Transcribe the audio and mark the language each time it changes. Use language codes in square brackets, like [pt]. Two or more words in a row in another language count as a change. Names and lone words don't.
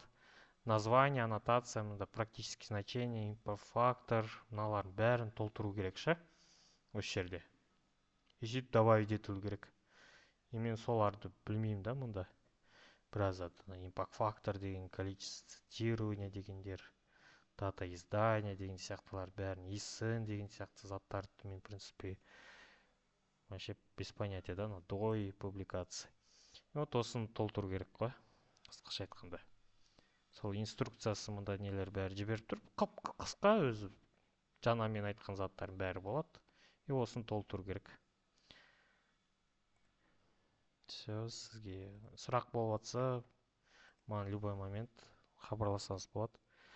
[ru] Название, аннотация, [kk] мұнда [ru] практический значение, импорт-фактор, [kk] мыналардың бәрін толтыру керек ше, осы жерде. И сөйтіп добавить ету керек. И мен соларды білмеймін да мұнда. Біраз импакт-фактор деген, [ru] количество цитирования [kk] дегендер, [ru] дата издания [kk] деген сияқтылар бәрін, исын деген сияқты заттарды мен, [ru] в принципе, вообще без понятия да, до публикации. [kk] Вот осыны толтыру керек қой, қысқаша айтқанда. Сол инструкциясы мұнда нелер бәрі жіберіп тұр. Қысқа өзі жаңа мен айтқан заттардың бәрі болады. И осыны толтыру керек. Все, сізге сұрақ болып жатса, маған [ru] любой момент [kk] хабарласаңыз болады.